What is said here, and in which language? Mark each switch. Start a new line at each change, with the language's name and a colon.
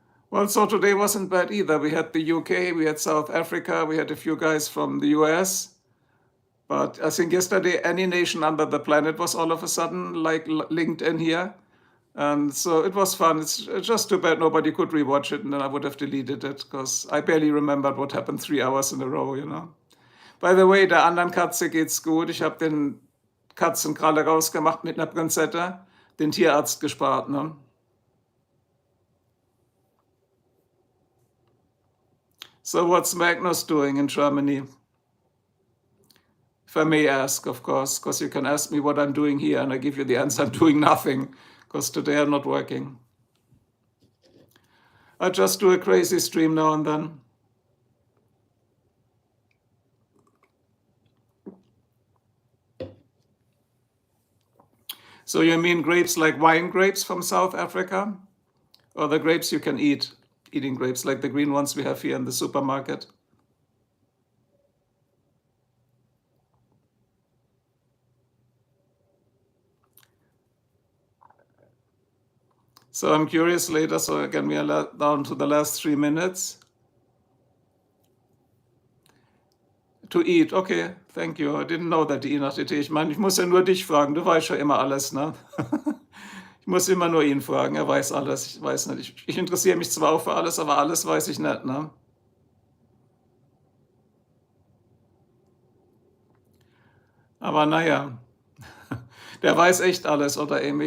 English: Well, so today wasn't bad either. We had the UK, we had South Africa, we had a few guys from the US. But I think yesterday, any nation under the planet was all of a sudden like linked in here. And so it was fun. It's just too bad nobody could rewatch it, and then I would have deleted it because I barely remembered what happened 3 hours in a row, you know. By the way,
German: der anderen Katze geht's gut. Ich habe den Katzenkralle rausgemacht mit einer Pinzette, den Tierarzt gespart, ne?
English: So what's Magnus doing in Germany? If I may ask, of course, because you can ask me what I'm doing here and I give you the answer, I'm doing nothing, because today I'm not working. I just do a crazy stream now and then. So you mean grapes like wine grapes from South Africa? Or the grapes you can eat, eating grapes like the green ones we have here in the supermarket? So I'm curious later, so again, we are down to the last 3 minutes. To eat, okay, thank you. I didn't know that, die Inachdete.
German: Ich meine, ich muss ja nur dich fragen, du weißt ja immer alles, ne? Ich muss immer nur ihn fragen, er weiß alles, ich weiß nicht. Ich interessiere mich zwar auch für alles, aber alles weiß ich nicht, ne? Aber naja, der weiß echt alles, oder Amy?